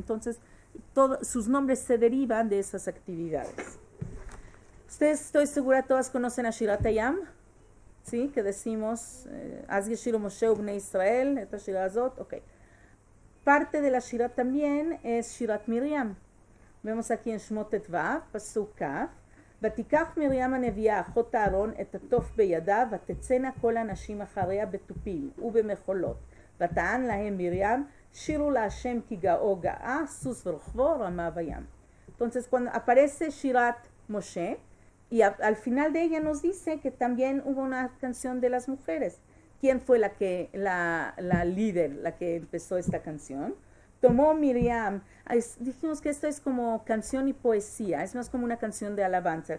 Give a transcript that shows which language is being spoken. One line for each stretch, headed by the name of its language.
Spanish: Entonces, sus nombres se derivan de esas actividades. Ustedes, estoy segura, todas conocen a Shirat Hayam, ¿sí? Que decimos,
Hebrew: Az Yeshiru Moshe Ubnei Israel, esta Shira Azot, ok.
Spanish: Parte de la Shirat también es Shirat Miriam. Vemos aquí en Shmot Tetvav, Pasuk Kaf,
Hebrew: ותיקח מרים הנביאה אחות אהרון את התוף בידה ותצאנה כל הנשים אחריה בתופים ובמחולות ותען להם מרים שירו להשם כי גאו גאה סוס ורוכבו רמה בים.
Spanish: Entonces cuando aparece Shirat Moshe y al final de ella nos dice que también hubo una canción de las mujeres. ¿Quién fue la líder, la que empezó esta canción? Tomó Miriam, dijimos que esto es como canción y poesía, es más como una canción de alabanza.